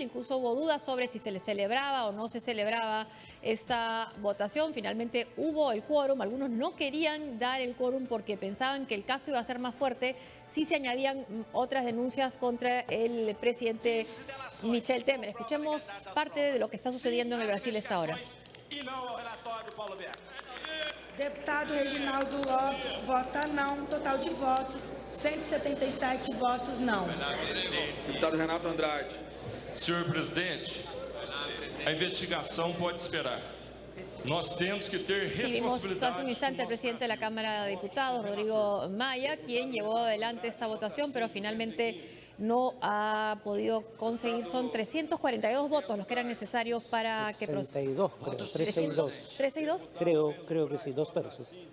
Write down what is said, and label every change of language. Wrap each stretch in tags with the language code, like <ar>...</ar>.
<es>Incluso hubo dudas sobre si se le celebraba o no se celebraba esta votación. Finalmente hubo el quórum. Algunos no querían dar el quórum porque pensaban que el caso iba a ser más fuerte si se añadían otras denuncias contra el presidente Michel Temer. Escuchemos parte de lo que está sucediendo en el Brasil a esta hora.</es> <pt>Deputado Reginaldo Lopes vota não, total de votos, 177 votos não. Deputado Renato Andrade. Senhor presidente, a investigação pode esperar. Nós temos que ter responsabilidade.</pt> <es>Vimos hace un instante al presidente de la Cámara de Diputados, Rodrigo Maia, quien llevó adelante esta votación, pero finalmente no ha podido conseguir. Son 342 votos los que eran necesarios para que procediera. 362. Creo que sí, 2/3.</es>